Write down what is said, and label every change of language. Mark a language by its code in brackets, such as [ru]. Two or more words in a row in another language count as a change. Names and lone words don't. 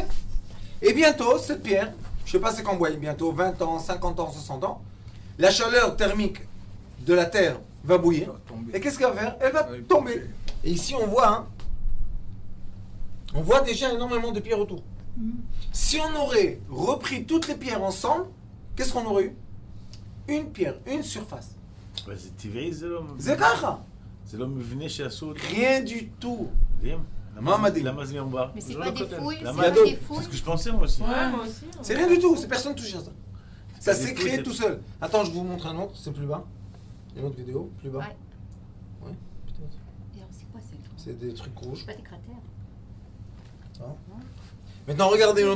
[fr] Et bientôt, cette pierre, je ne sais pas c'est quand vous voyez, bientôt 20 ans, 50 ans, 60 ans, la chaleur thermique de la Terre va bouillir. Et qu'est-ce qu'elle va faire? Elle va tomber. Et ici, on voit déjà énormément de pierres autour. Si on aurait repris toutes les pierres ensemble, qu'est-ce qu'on aurait eu? Une pierre, une surface. [he] זה טבעי, זה לא... זה ככה. זה לא מבנה שעשו... [fr] Rien du tout. [he] מדהים. מה מדהים? למה זה מרובע? [fr] Mais c'est [he] זה [fr] pas [he] לא [fr] des [he] כותב. [fr] fouilles, c'est [he] למה? [fr] pas d'autres. des C'est fouilles. ce que je pensais moi aussi. Ouais, moi aussi. C'est rien du tout, c'est personne touché à ça. Ça Des s'est fouilles, créé c'est- tout seul. Attends, je vous montre un autre, c'est plus bas. Une autre vidéo, plus bas. Ouais. Ouais, peut-être. Et alors, c'est quoi ça? C'est des trucs rouges. C'est pas des cratères. Maintenant, regardez une autre